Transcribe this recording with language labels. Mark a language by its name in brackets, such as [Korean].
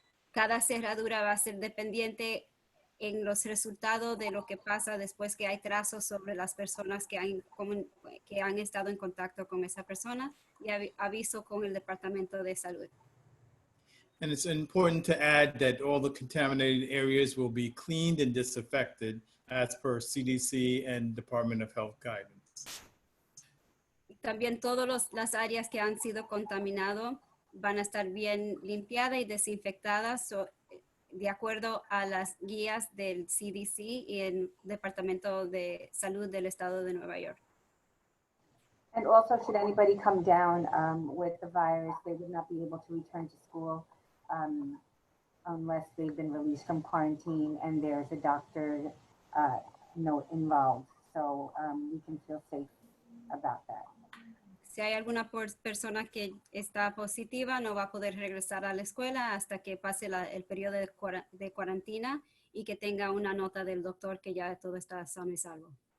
[Spanish] Cada cerradura va a ser dependiente en los resultados de lo que pasa después que hay trazos sobre las personas que han estado en contacto con esa persona, y aviso con el Departamento de Salud. [English] And it's important to add that all the contaminated areas will be cleaned and disinfected as per CDC and Department of Health guidance. [Spanish] También todas las áreas que han sido contaminadas van a estar bien limpiadas y desinfectadas de acuerdo a las guías del CDC y el Departamento de Salud del Estado de Nueva York. [English] And also, should anybody come down with the virus, they would not be able to return to school unless they've been released from quarantine and there's a doctor note involved, so we can feel safe about that. [Spanish] Si hay alguna persona que está positiva, no va a poder regresar a la escuela hasta que pase el periodo de cuarentena y que tenga una nota del doctor que ya todo está sano y salvo.